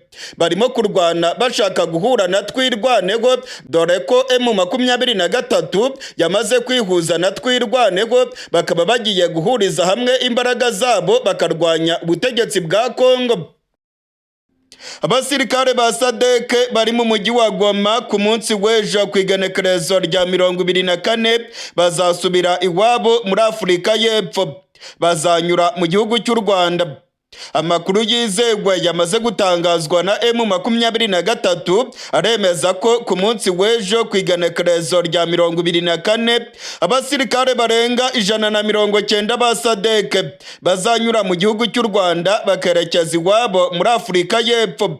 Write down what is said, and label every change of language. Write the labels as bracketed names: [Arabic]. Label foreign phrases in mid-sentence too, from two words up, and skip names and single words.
[Kinyarwanda] Barimo kurwana bashaka guhura na twirwaneho, dore ko M23 yamaze kwihuza na twirwaneho bakaba bagiye guhuriza hamwe imbaraga zabo bakarwanya ubutegetsi bwa Kongo. Abasirikare ba SADC bari mu mujyi wa Goma ku munsi w'ejo ku igenekerezo rya 24 bazasubira iwabo muri Afurika y'Epfo. Bazanyura mu gihugu cy'u Rwanda. Amakuru yizewe yamaze gutangazwa na M23 aremeza ko ku munsi w'ejo ku igenekerezo rya 24 abasirikare barenga 190 ba SADC bazanyura mu gihugu cy'u Rwanda bakerekeza iwabo muri Afurika y'Epfo.